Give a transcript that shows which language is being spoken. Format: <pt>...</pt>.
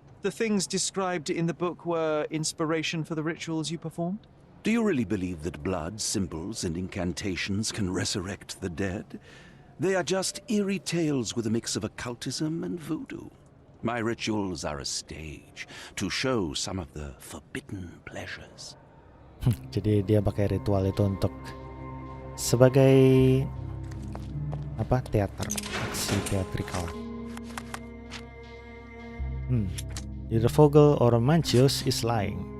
<en>The things described in the book were inspiration for the rituals you performed? Do you really believe that blood, symbols, and incantations can resurrect the dead? They are just eerie tales with a mix of occultism and voodoo. My rituals are a stage to show some of the forbidden pleasures.</en> <id>Jadi dia pakai ritual itu untuk sebagai apa? Teater, aksi teatrikal.</id> <en>Either Vogel or Manchios is lying.</en>